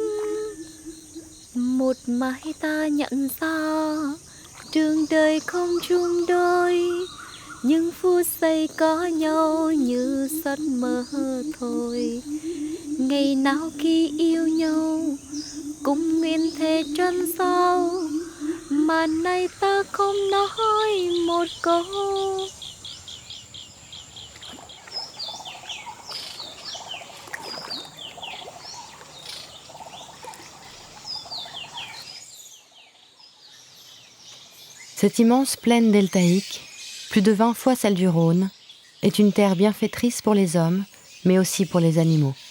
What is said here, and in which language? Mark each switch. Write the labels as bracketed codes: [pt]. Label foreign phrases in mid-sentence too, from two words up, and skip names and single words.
[vi] Một mai ta nhận ra đường đời không chung đôi, những phút giây có nhau như giấc mơ thôi. Ngày nào khi yêu nhau cũng nguyện thề chân sau, mà nay ta không nói một câu. [fr] Cette immense plaine deltaïque, plus de 20 fois celle du Rhône, est une terre bienfaitrice pour les hommes, mais aussi pour les animaux.